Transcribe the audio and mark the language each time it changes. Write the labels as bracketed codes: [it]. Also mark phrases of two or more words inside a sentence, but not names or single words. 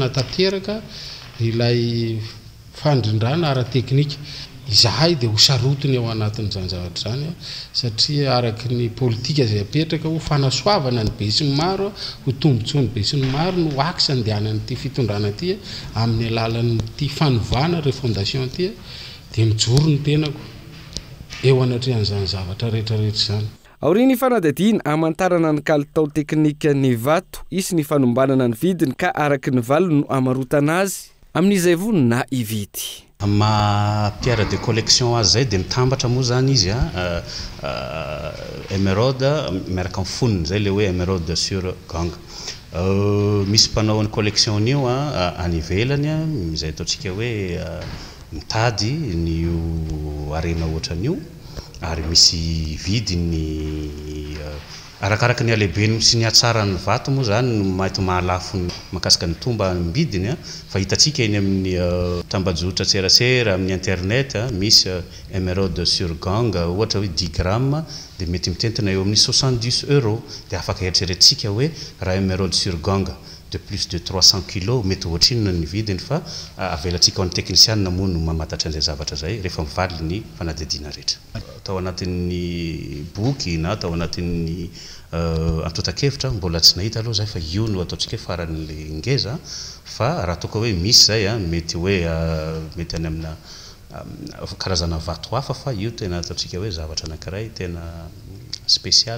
[mg] anatanteraka ilay fandrindrana ara-teknika izahay dia ho sarotiny ao anatin'izany zavatra izany satria araky ny politika izay apetraka ho fanasoavana ny be sy ny maro ho tombontsoany be sy ny maro no aksa andehanan'ity fitondrana ity amin'ny alalan'ity fanovana refondation ity dia mijoro ny tenako eo anatrehan'izany zavatra rehetrarehetra izany. Aoriany fanadadiana amantarana ny kalitao teknika ny vato isy ny fanombanana ny vidiny ka araky ny valiny no amarotana azy amin'izay vony na ividy. [fr] Pierre de collection [mg] azy zay dia mitambatra moa zany izy émeraude miaraka amin'ny foniny zay le hoe [fr] émeraude sur gang. [mg] Misy mpanao ny collection io any ivelany izay ataontsika hoe mitady ny arena ohatran'io ary misy vidiny arakaraka ny alehibeny sy ny hatsarany vato moa zany no mety mahalafo makasika ny tomba ny bidiny fa hitantsika eny amin'ny tambajotra tserasera amin'ny internet misy [fr] émeraude sur gang [mg] ohatra hoe 10 grammes dia mety mitentina eo amin'ny 70 € dia afaka eritreretintsika hoe raha [fr] émeraude sur gang de plus de 300 kg [mg] mety ohatrinona ny vidiny fa avelantsika ho an'ny teknisianina moa no mamantatra an'izay zavatra zay rehefa mivaly ny fanadihadiana rehetra. Atao anatin'ny boky na atao anatin'ny antotan-kevitra mbola tsy nahita aloha zay fa io no ataontsika hoe faran'le ngeza fa raha toka hoe misy zay mety hoe mety any amina karazana vato hafa fa io tena ataontsika hoe zavatra anankiray tena spécial.